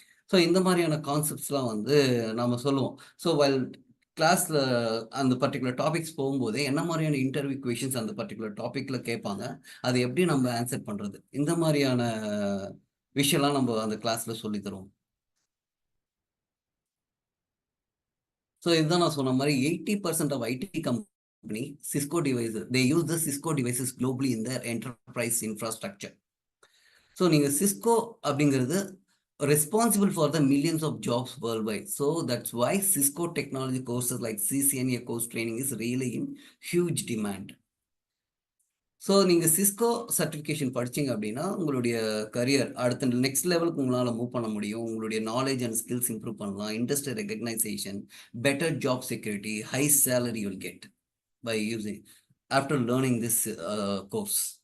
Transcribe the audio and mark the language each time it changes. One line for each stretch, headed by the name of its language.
Tamil: So இந்த மாதிரியான கான்செப்ட்ஸ்லாம் வந்து நாம் சொல்லுவோம். ஸோ வைல் கிளாஸில் அந்த பர்டிகுலர் டாபிக்ஸ் போகும்போதே என்ன மாதிரியான இன்டர்வியூ கொஷின்ஸ் அந்த பர்டிகுலர் டாப்பிக்கில் கேட்பாங்க, அது எப்படி நம்ம ஆன்சர் பண்ணுறது, இந்த மாதிரியான விஷயம்லாம் நம்ம அந்த கிளாஸில் சொல்லி தருவோம். ஸோ இதுதான் நான் சொன்ன மாதிரி
English: 80% of IT company Cisco devices, they use the Cisco devices globally in their enterprise infrastructure. So
Tamil: நீங்கள் சிஸ்கோ அப்படிங்கிறது
English: responsible for the millions of jobs worldwide. So that's why Cisco technology courses like CCNA course training is really in huge demand.
Tamil: So நீங்கள் Cisco certification படிச்சீங்க அப்படின்னா உங்களுடைய career அடுத்த next லெவலுக்கு உங்களால் move பண்ண முடியும். உங்களுடைய நாலேஜ் அண்ட் ஸ்கில்ஸ் இம்ப்ரூவ் பண்ணலாம்.
English: Industry recognisation, better job security, high salary you'll get by using after learning this course.